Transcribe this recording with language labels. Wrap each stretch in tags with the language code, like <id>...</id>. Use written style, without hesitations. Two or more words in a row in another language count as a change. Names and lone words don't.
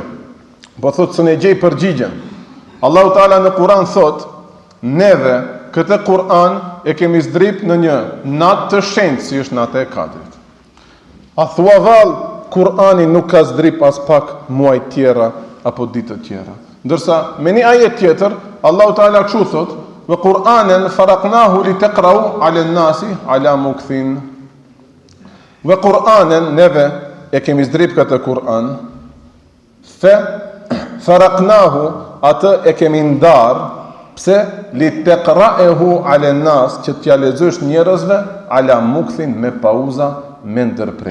<sq>Po thot, së ne gjej përgjigjen. Allahu Ta'ala në Kur'an thot, neve këtë Kur'an e kemi zdrip në një natë të shenjtë, si është natë e Kadrit. A thua vallë, Kur'ani nuk ka zdrip as pak muaj tjera apo ditë tjera. Ndërsa me një ajet tjetër, Allahu Ta'ala kështu thot,</sq> <ar>وقرآنا فرقناه لتقرأه على الناس على مكث. وقرآنا</ar> <sq>neve e kemi zdrip këtë Kur'an, faraqnahu atë e kemi ndar, pse</sq> <ar>لتقرأه على الناس,</ar> <sq>që t'ja lexosh njerëzve</sq> <ar>على مكث,</ar> <sq>me pauza, me ndërprerje.</sq>